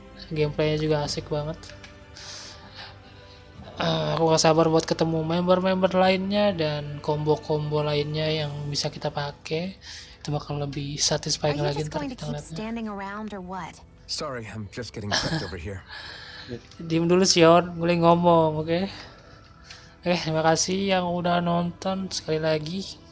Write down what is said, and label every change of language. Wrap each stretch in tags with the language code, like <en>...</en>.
<id>Gameplaynya juga asik banget. Aku gak sabar buat ketemu member-member lainnya dan combo-combo lainnya yang bisa kita pakai. Itu bakal lebih satisfying lagi ntar kita ngeliatnya.</id> <en>Sorry, I'm just getting cooked over here.</en> <id>Diem dulu Sion, boleh ngomong, oke? Oke, terima kasih yang udah nonton sekali lagi.</id>